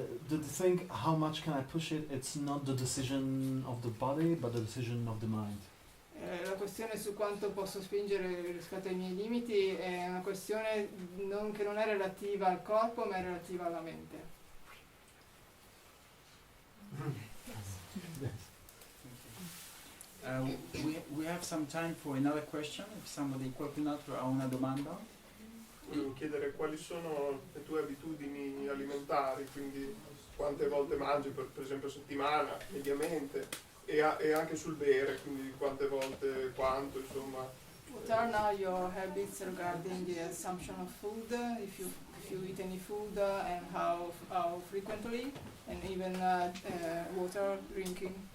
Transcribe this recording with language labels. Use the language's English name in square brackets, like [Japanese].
[English] The thing, how much can I push it, it's not the decision of the body, but the decision of the mind. [Italian] la questione su quanto posso spingere rispetto ai miei limiti è una questione che non è relativa al corpo ma è relativa alla mente. [English] We have some time for another question. If somebody [Italian] qualcun altro ha una domanda. Volevo chiedere quali sono le tue abitudini alimentari, quindi quante volte mangi per esempio a settimana, mediamente, e anche sul bere, quindi quante volte, quanto, insomma. [English] What are now your habits regarding the consumption of food, if you eat any food and how frequently, and even water drinking?